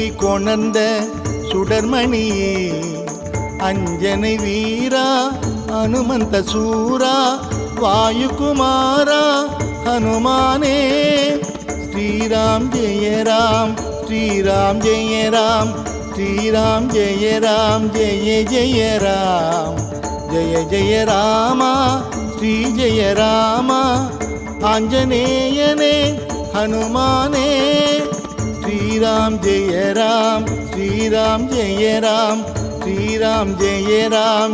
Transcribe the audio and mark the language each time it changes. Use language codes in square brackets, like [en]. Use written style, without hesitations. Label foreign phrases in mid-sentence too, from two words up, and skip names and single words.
[ta] கொணர்ந்த சுடர்மணியே, அஞ்சனை வீரா ஹனுமந்த சூரா வாயுகுமாரா ஹனுமானே, [sa] श्रीराम जय राम श्रीराम जय राम श्रीराम जय राम जय जय राम जय जय राम श्री जय राम आंजनेयने हनुमाने श्रीराम जय राम श्रीराम जय राम श्रीराम जय राम